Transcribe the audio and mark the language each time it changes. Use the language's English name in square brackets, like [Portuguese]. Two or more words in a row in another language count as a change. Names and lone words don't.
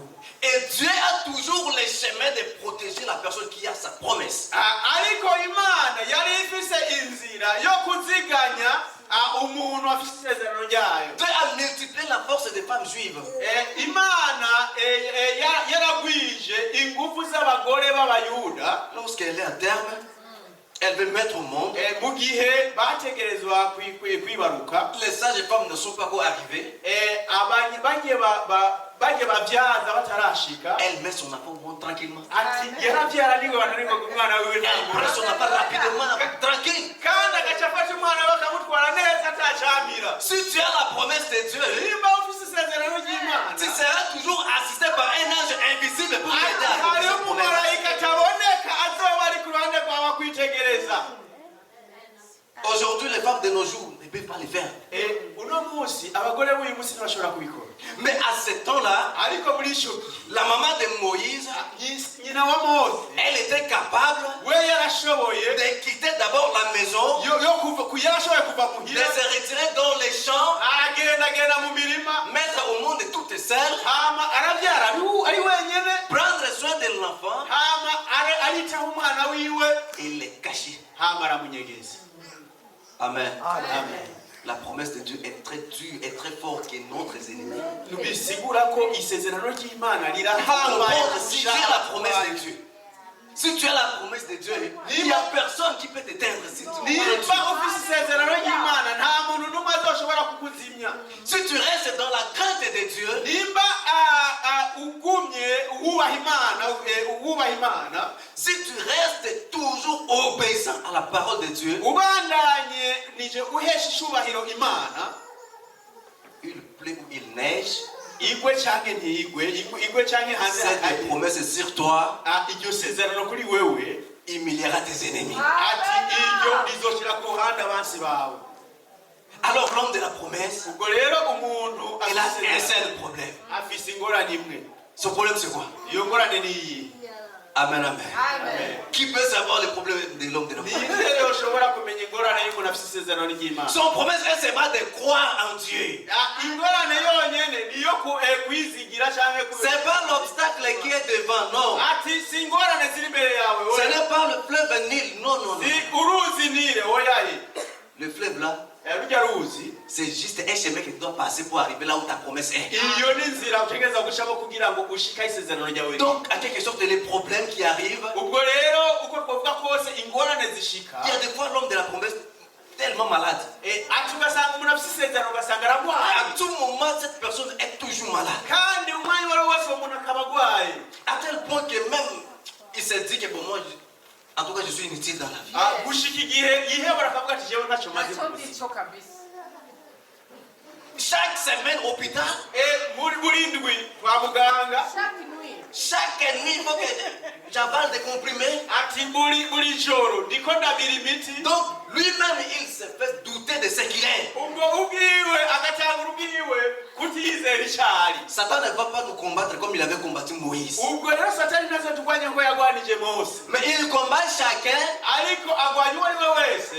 [French] Et Dieu a toujours les chemins de protéger la personne qui a sa promesse. [Rundi] ariko Imana yari ifise inzira yo kuziganya umuntu afite isezerano ryayo. [French] Dieu a multiplié la force des femmes juives. [Rundi] Imana yaragwije ingufu z'abagore b'abayuda [French] Lorsqu'elle est à terme, elle veut mettre au monde. [Rundi] mu gihe bategerezwa kwibaruka. [French] Les sages femmes ne sont pas encore arrivées. [Rundi] bagiye babyaza batarashika. [French] Elle met son enfant au monde tranquillement. [Rundi] ati yarabyara niwe bananirwa umwana wiwe [French] Elle prend [Rundi] ntabwo. [French] son enfant rapidement, tranquille. [Rundi] kandi agaca afashe umwana we akamutwara neza atacamira. [French] Si tu as la promesse de Dieu, [Rundi] nimba ufise isezerano ry'Imana, [French] tu seras toujours assisté par un ange invisible pour t'aider à accomplir [Rundi] hariho [French] cette promesse. [Rundi] umumarayika ataboneka azoba ari ku ruhande rwawe akwitegereza. [French] Aujourd'hui, les femmes de nos jours ne peuvent pas le faire. [Rundi] uno munsi abagore b'uyu munsi ntibashobora kubikora. [French] Mais à ce temps-là, [Rundi] ariko muri ico gihe [French] la maman de Moïse, [Rundi] nyina wa Mose [French] elle était capable [Rundi] we yarashoboye [French] de quitter d'abord la maison, [Rundi] yarashoboye kuva [French] de [Rundi] muhira [French] se retirer dans les champs, [Rundi] aragendagenda mu mirima, [French] mettre au monde toute seule, [Rundi] hama arabyara ari wenyene, [French] prendre soin de l'enfant [Rundi] hama aritaho umwana wiwe, [French] et les cacher. [Rundi] hama aramunyegeza. Amen. Amen. [French] La promesse de Dieu est très dure et très forte que notre ennemi. [Rundi] bisigura ko isezerano ry'Imana [French] Comprendre si tu as la promesse de Dieu. Si tu as la promesse de Dieu, il n'y a personne qui peut t'éteindre si tu [Rundi] nimba ufise isezerano ry'Imana nta muntu n'umwe azoshobora kukuzimya. [French] Si tu restes dans la crainte de Dieu, [Rundi] nimba ugumye wubaha Imana, [French] si tu restes toujours obéissant à la parole de Dieu, [Rundi] ubandanye nije uhesha ishubahiro Imana, [French] il pleut ou il neige, [Rundi] igwe canke ntigwe, igwe canke hanze [French] cette promesse sur toi [Rundi] iryo sezerano kuri wewe [French] humiliera tes ennemis. [Rundi] ati iryo rizoshira ku ruhande abansi bawe. [French] Alors l'homme de la promesse, [Rundi] ubwo rero umuntu [French] il a un seul problème. [Rundi] afise ingorane imwe. [French] Ce problème c'est quoi? [Rundi] iyo ngorane ni iyi. Amen, amen. [French] Qui peut savoir le problème de l'homme de la promesse? [Rundi] ni rero ushobora kumenya ingorane y'umuntu afise isezerano ry'Imana. [French] Son promesse est seulement de croire en Dieu. [Rundi] ingorane yonyene niyo kwizigira canke [French] C'est pas l'obstacle qui est devant, non. [Rundi] ati si ingorane ziri imbere yawe, [French] Ce n'est pas le fleuve Nil, non, non, non. [Rundi] si uruzi Nile, oyaye. [French] Le fleuve là, [Rundi] rujya ruzi [French] c'est juste un chemin que tu dois passer pour arriver là où ta promesse est. [Rundi] iyo ni inzira utegereza gushamo kugira ngo ushika isezerano ryawe. [French] Donc, à quelque sorte, les problèmes qui arrivent, [Rundi] ubwo rero uko twavuga kose ingorane zishika, [French] il y a des fois l'homme de la promesse tellement malade. [Rundi] ati ugasanga umuntu afise isezerano ugasanga aragwaye. [French] À tout moment, cette personne est toujours malade. [Rundi] kandi umwanya wari wose umuntu akaba agwaye, [French] À tel point que même, il se dit que bon, moi, en tout cas, je suis inutile dans la vie. [Rundi] gushika igihe yihebura akavuga ati jewe ntacyo maze mu buzima. [French] chaque semaine au hôpital. [Rundi] buri ndwi kwa muganga. [French] Chaque nuit, il faut que j'avale des comprimés. [Rundi] Ati buri joro ndiko ndabira imiti. [French] Donc, lui-même, il se fait douter de ce qu'il est. [Rundi] Ubwo ubwiwe agatanga ubwiwe kutizera icari. [French] Satan ne va pas nous combattre comme il avait combattu Moïse. [Rundi] Ubwo rero Satani nazo turwanya ngo yagwanije Mose. [French] Mais il combat chacun [Rundi] Ariko agwanya uwo wese